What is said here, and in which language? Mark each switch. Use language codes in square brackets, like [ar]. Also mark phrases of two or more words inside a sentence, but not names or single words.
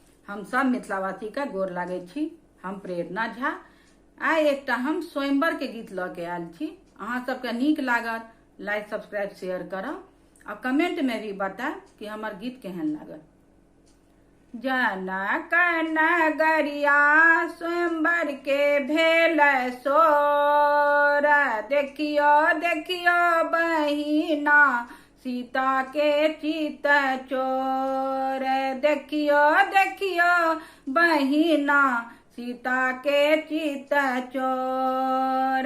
[mai] हम सब मिथिलावासी का गोर लागे छी। हम प्रेरणा झा आइ एकटा हम स्वयंवर के गीत ल के आयल छी। अहाँ सबके नीक लागत [en] like subscribe share [mai] करब और कमेंट में भी बताएब कि हमार गीत केहन लागल। जनक नगरिया स्वयंवर के भेल सोर, देखियो देखियो बहिना सीता के चित चोर, देखियो देखियो बहिना सीता के चित चोर।